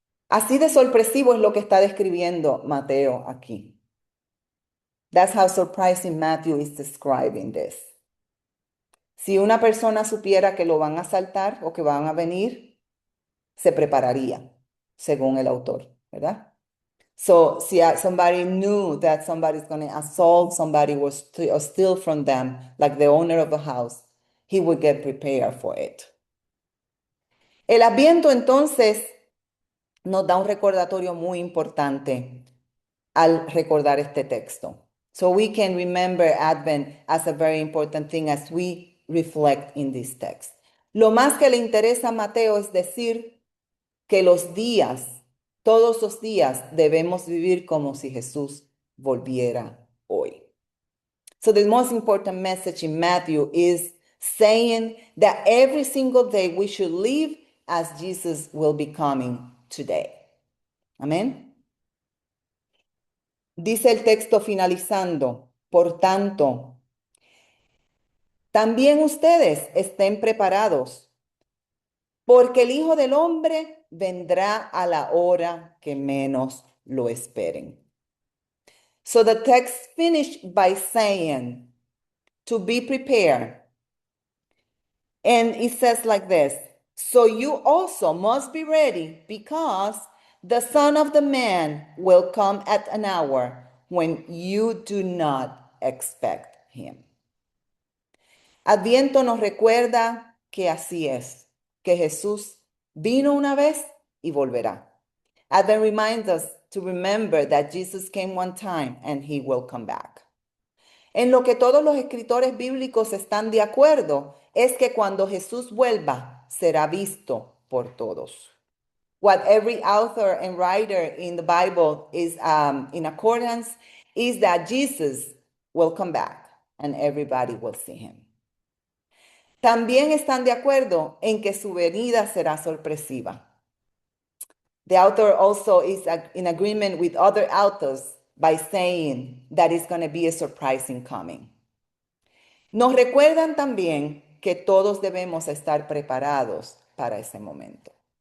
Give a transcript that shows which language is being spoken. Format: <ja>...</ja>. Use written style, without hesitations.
<es>Así de sorpresivo es lo que está describiendo Mateo aquí.</es> <en>That's how surprising Matthew is describing this.</en> <es>Si una persona supiera que lo van a asaltar o que van a venir, se prepararía, según el autor, ¿verdad?</es> <en>So somebody knew that somebody's going to assault somebody or steal from them, like the owner of a house, he would get prepared for it.</en> <es>El Adviento entonces nos da un recordatorio muy importante al recordar este texto.</es> <en>So we can remember Advent as a very important thing as we reflect in this text.</en> <es>Lo más que le interesa a Mateo es decir que los días, todos los días, debemos vivir como si Jesús volviera hoy.</es> <en>So the most important message in Matthew is saying that every single day we should live as Jesus will be coming today.</en> <es>Amén. Dice el texto finalizando, por tanto, también ustedes estén preparados, porque el Hijo del Hombre vendrá a la hora que menos lo esperen.</es> <en>So the text finished by saying to be prepared. And it says like this, so you also must be ready because the Son of the Man will come at an hour when you do not expect him.</en> <es>Adviento nos recuerda que así es, que Jesús vino una vez y volverá.</es> <en>Advent reminds us to remember that Jesus came one time and he will come back.</en> <es>En lo que todos los escritores bíblicos están de acuerdo es que cuando Jesús vuelva, será visto por todos.</es> <en>What every author and writer in the Bible is in accordance is that Jesus will come back and everybody will see him.</en> <es>También están de acuerdo en que su venida será sorpresiva.</es> <en>The author also is in agreement with other authors by saying that it's going to be a surprising coming.</en> <es>Nos recuerdan también que todos debemos estar preparados para ese momento.</es>